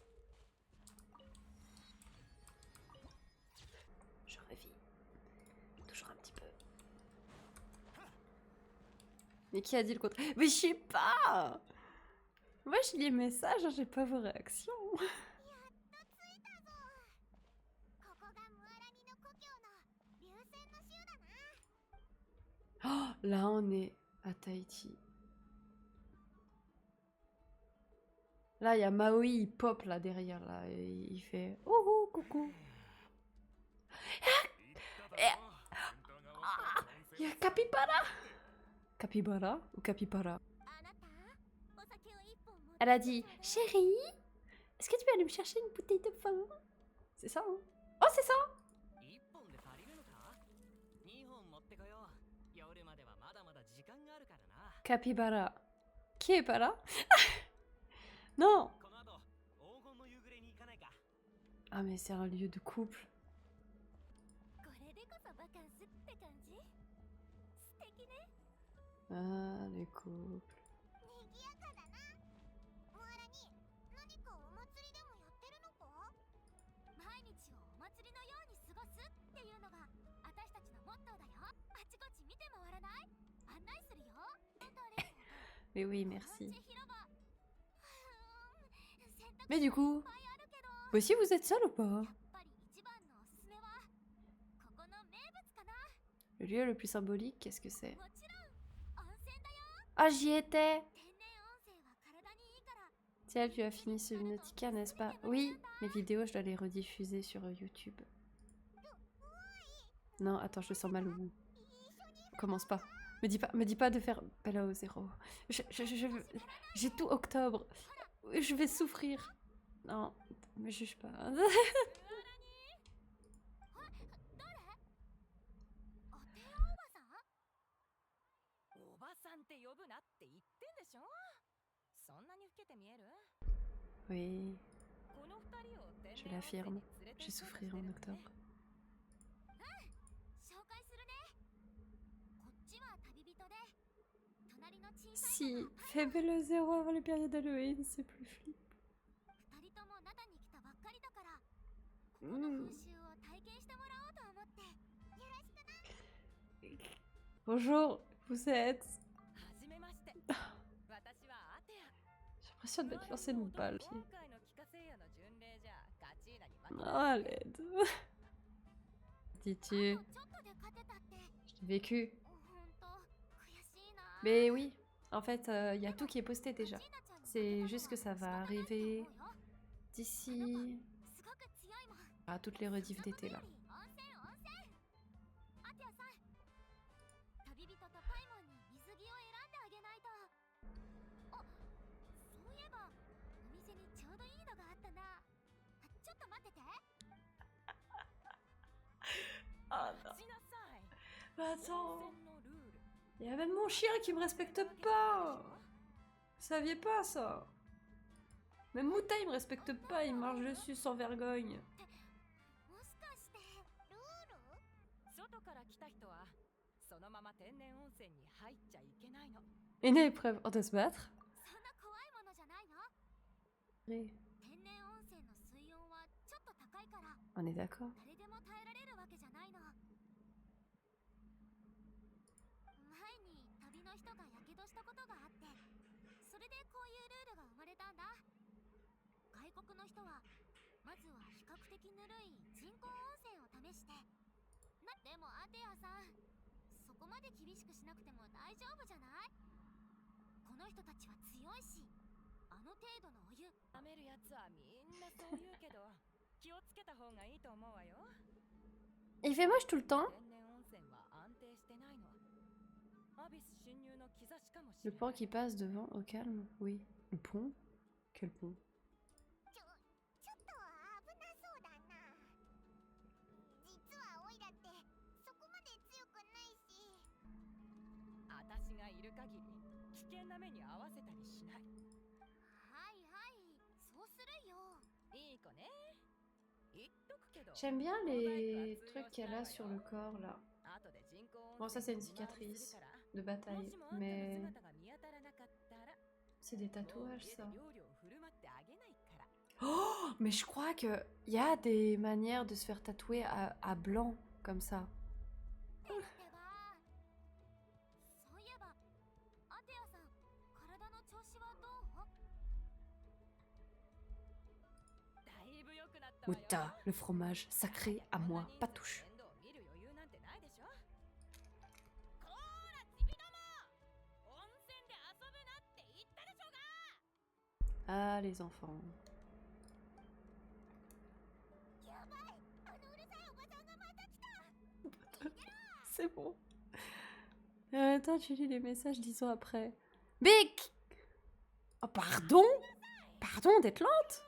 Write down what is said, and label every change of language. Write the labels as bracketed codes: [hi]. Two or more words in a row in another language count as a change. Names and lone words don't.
[fr] Je revis. Toujours un petit peu. Mais qui a dit le contraire? Mais je sais pas! Moi je lis les messages, hein, j'ai pas vos réactions. [ja] ここがムアラニの故郷の流線の州だな。 [fr] Oh, là on est à Tahiti. Là il y a Maui, il pop là derrière là, et il fait ouhou coucou. Il y a Capybara. Capybara ou Capybara? [ja] あなた、お酒を一本持って [fr] Elle a dit chérie, est-ce que tu peux aller me chercher une bouteille de vin? C'est ça hein? Oh c'est ça! [ja] 1 本で足りるのか ?2 本持ってこよう。夜まではまだまだ時間があるからな。 [fr] Capybara. Qui est pas là? Non! [ja] この後、黄金の夕暮れに行かないか [fr] Ah mais c'est un lieu de couple. [ja] これでこそバカンスって感じ。素敵ね。 [fr] Ah les couples. [ja] 賑やかだな。ムアラに何かお祭りでもやってるのか？毎日をお祭りのように過ごすっていうのが私たちのモットーだよ。あちこち見て回らない？案内するよ。 [fr] Mais oui merci. [ja] 広場。選択 [fr] Mais du [ja] 肢 [fr] coup, [ja] いっぱいあるけど。 [fr] vous aussi vous êtes seul ou pas? [ja] やっぱり一番のおすすめはここの名物かな。 [fr] Le lieu le plus symbolique, qu'est-ce que c'est? [ja] もちろん温泉だよ。 [fr] Ah j'y étais! [ja] 天然温泉は体にいいから。 [fr] Tiens, tu as fini Subnautica, n'est-ce pas? Oui, mes vidéos, je dois les rediffuser sur YouTube. Non, attends, je sens mal au bout. Commence pas. Me dis pas de faire Bella au zéro. J'ai tout octobre. Je vais souffrir. Non, me juge pas. [ja] どれ？お手おばさん？おばさんって呼ぶなって言ってんでしょ。そんなに老けて見える？ [fr] Oui, [ja] この二人を天 [fr] je [ja] 然温泉 [fr] l'affirme. [ja] に連れて [fr] Je [ja] 行こうと [fr] souffrirai [ja] して [fr] en [ja] るのね。 [fr] octobre. [ja] 紹介するね。こっちは旅人で、隣の小さい [fr] Si, fais Bella au zéro avant les périodes d'Halloween, c'est plus flip. [ja] 二人とも灘に来たばっかりだから、ここの風習を体験してもらおうと思って。よろしくな。 [fr] Bonjour, vous êtes... [ja] はじめまして。私はアテア。 [fr] J'ai l'impression de m'être lancé une balle, pied. [ja] 今回の帰化聖夜の巡礼じゃガチーナに負け [fr] Ah, l'aide. [ja] あ [fr] Dis-tu, [ja] とちょっとで勝てたって。 [fr] j'ai vécu. [ja] ほんと悔しいな。 [fr] Mais oui, en fait, y a tout qui est posté déjà. C'est juste que ça va arriver d'ici [ja] すごく強いもん。 [fr] à toutes les rediffs d'été là. [ja] 温泉温泉。アテアさん、旅人とパイモンに水着を選んであげないと。あ、そういえばお店にちょうどいいのがあったな。ちょっと待ってて。 [fr] Ah [ja] しなさい。 [fr] non, [ja] 温 [fr] attends, [ja] 泉のルール。 [fr] y a même mon chien qui me respecte pas. Vous saviez pas ça? Même Mouta il me respecte pas, il marche dessus sans vergogne. [ja] もしかしてルール？外から来た人はそのまま天然温泉に入っちゃいけないの。 [fr] Une épreuve, on doit se battre? [ja] そんな怖いものじゃないの？ [fr] Oui, [ja] 天然温泉の水温はちょっと高いから [fr] on est d'accord. [ja] 誰でも耐えられるわけじゃないの。前に旅の人がやけどしたことがあって、それでこういうルールが生まれたんだ。外国の人はまずは比較的ぬるい人工温泉を試して。でもアテアさん、そこまで厳しくしなくても大丈夫じゃない？この人たちは強いし、あの程度のお湯。舐めるやつはみんなそう言うけど気をつけた方がいいと思うわよ。 [fr] Il fait moche tout le temps. [ja] 天然温泉は安定してないの。アビス侵入の兆しかもし [fr] Le [ja] れない。 [fr] pont qui passe devant, au calme, oui. Le pont? Quel pont? [ja] ちょっと危なそうだな。実はオイラってそこまで強くないし。私がいる限り危険な目に遭わせたりしない。はいはい、そうするよ。いい子ね。言っとくけど。 [fr] J'aime bien les trucs qu'elle a sur le corps là. [ja] 後で人工温泉 [fr] Bon, ça c'est une [ja] に見回り [fr] cicatrice [ja] するから [fr] de [ja] も [fr] bataille, [ja] しもあんたの [fr] mais [ja] 姿が見当たらなかったら [fr] c'est C'est des tatouages, ça. [ja] 料理を振る舞ってあげないから。 [fr] Oh, mais je crois que y a des manières de se faire tatouer à blanc, comme ça. [ja] ではそういえばアテアさん体の調子はどう？だいぶ良くなったわよ。 [fr] Outa, le fromage sacré à moi, pas touche. [ja] 面倒を見る余裕なんてないでしょ。こーらちびども、温泉で遊ぶなって言ったでしょが。 [fr] Ah, les enfants. [ja] やばい、あのうるさいおばさんがまた来た。 [fr] C'est bon. Attends, tu lis les messages 10 ans après. Bic! Oh, pardon? Pardon d'être lente?